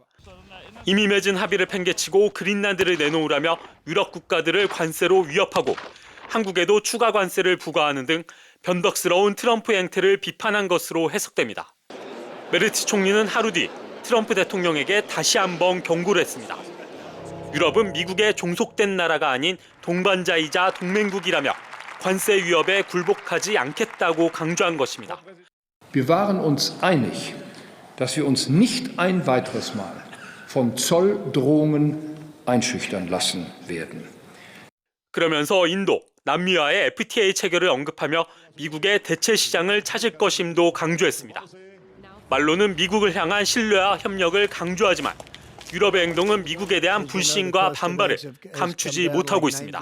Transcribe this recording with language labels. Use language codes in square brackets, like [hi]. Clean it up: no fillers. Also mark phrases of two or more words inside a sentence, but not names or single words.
[ko] 이미 맺은 합의를 팽개치고 그린란드를 내놓으라며 유럽 국가들을 관세로 위협하고 한국에도 추가 관세를 부과하는 등 변덕스러운 트럼프 행태를 비판한 것으로 해석됩니다. 메르츠 총리는 하루 뒤 트럼프 대통령에게 다시 한번 경고를 했습니다. 유럽은 미국에 종속된 나라가 아닌 동반자이자 동맹국이라며 관세 위협에 굴복하지 않겠다고 강조한 것입니다. [de] Wir waren uns einig, dass wir uns nicht ein weiteres Mal von Zolldrohungen einschüchtern lassen werden. [ko] 그러면서 인도, 남미와의 FTA 체결을 언급하며 미국의 대체 시장을 찾을 것임도 강조했습니다. 말로는 미국을 향한 신뢰와 협력을 강조하지만 유럽의 행동은 미국에 대한 불신과 반발을 감추지 못하고 있습니다.